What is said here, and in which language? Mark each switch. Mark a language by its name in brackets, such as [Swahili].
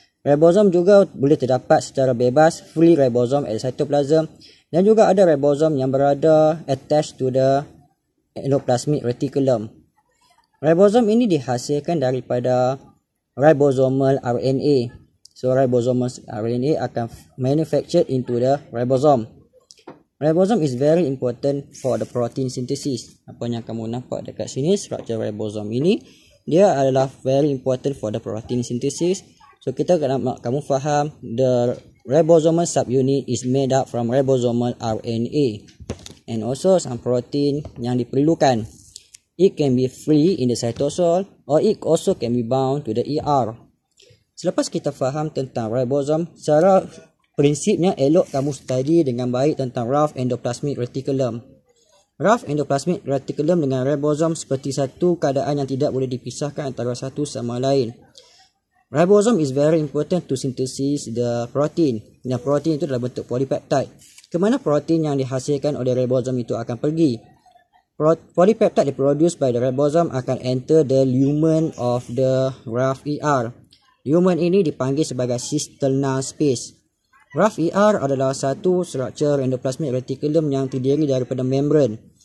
[Malay] Ribosom juga boleh terdapat secara bebas, [English] free ribosom at cytoplasm, [Malay] dan juga ada ribosom yang berada [English] attached to the endoplasmic reticulum. [Malay] Ribosom ini dihasilkan daripada ribosomal RNA. [English] So ribosomal RNA [Malay] akan [English] manufactured into the ribosome. Ribosome is very important for the protein synthesis. [Malay] Apa yang kamu nampak dekat sini, struktur ribosome ini, dia adalah [English] very important for the protein synthesis. [Malay] So kita nak kamu faham, [English] the ribosomal subunit is made up from ribosomal RNA and also some protein [Malay] yang diperlukan. [English] It can be free in the cytosol or it also can be bound to the ER. [Malay] Selepas kita faham tentang ribosome, secara prinsipnya elok kamu study dengan baik tentang rough endoplasmic reticulum. Rough endoplasmic reticulum dengan ribosome seperti satu keadaan yang tidak boleh dipisahkan antara satu sama lain. [English] Ribosome is very important to synthesis the protein. [Malay] Dan protein itu adalah bentuk polypeptide. Kemana protein yang dihasilkan oleh ribosome itu akan pergi? [English] Polypeptide produced by the ribosome [Malay] akan [English] enter the lumen of the rough ER. [Malay] Lumen ini dipanggil sebagai cisterna space. Rough ER adalah satu struktur endoplasmic reticulum yang terdiri daripada membran.